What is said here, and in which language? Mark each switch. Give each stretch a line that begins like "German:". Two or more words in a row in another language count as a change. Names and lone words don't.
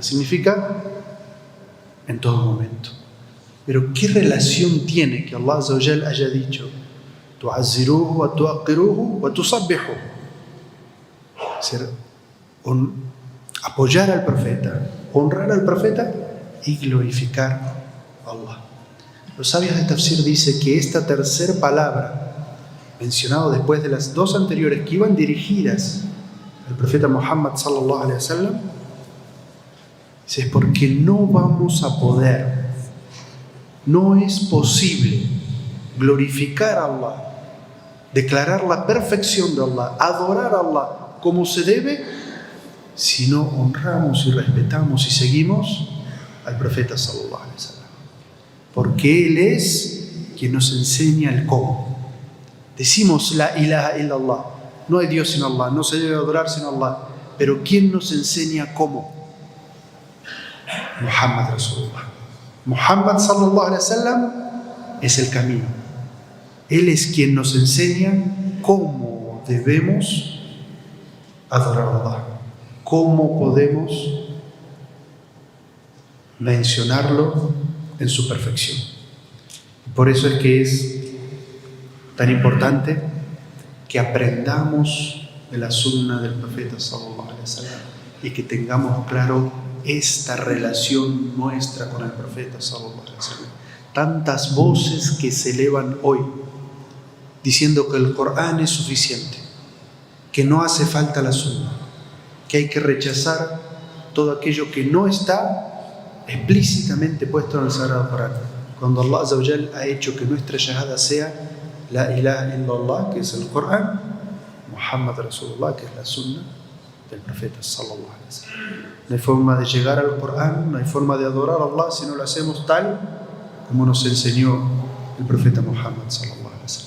Spanish: Significa en todo momento. Pero ¿qué relación tiene que
Arabic: الله عز وجل
Spanish: haya dicho
Arabic: تعزروه وتوقروه وتسبحوه?
Spanish: Es decir, apoyar al profeta, honrar al profeta y glorificar a Allah. Los sabios de Tafsir dicen que esta tercera palabra, mencionado después de las dos anteriores que iban dirigidas al profeta Muhammad
Arabic: صلى الله عليه وسلم,
Spanish: es porque no vamos a poder, no es posible glorificar a Allah, declarar la perfección de Allah, adorar a Allah como se debe, si no honramos y respetamos y seguimos al profeta
Arabic: صلى الله عليه وسلم.
Spanish: Porque él es quien nos enseña el cómo.
Arabic: Decimos لا إله إلا الله,
Spanish: no hay Dios sino Allah, no se debe adorar sino Allah, pero ¿quién nos enseña cómo?
Arabic: محمد رسول الله. محمد صلى الله عليه وسلم es el camino.
Spanish: Él es quien nos enseña cómo debemos adorar a Allah, cómo podemos mencionarlo en su perfección. Por eso es que es tan importante que aprendamos de la sunna del profeta
Arabic: صلى الله عليه وسلم
Spanish: y que tengamos claro esta relación nuestra con el profeta
Arabic: صلى الله عليه وسلم.
Spanish: Tantas voces que se elevan hoy diciendo que el Corán es suficiente, que no hace falta la sunna, que hay que rechazar todo aquello que no está explícitamente puesto en el Sagrado Corán, cuando
Arabic: الله عز وجل
Spanish: ha hecho que nuestra shahada sea
Arabic: لا إله إلا الله,
Spanish: que es el Corán,
Arabic: محمد رسول الله,
Spanish: que es la sunna del profeta
Arabic: صلى الله عليه وسلم.
Spanish: No hay forma de llegar al Corán, no hay forma de adorar a Allah si no lo hacemos tal como nos enseñó el profeta Muhammad
Arabic: صلى الله عليه وسلم.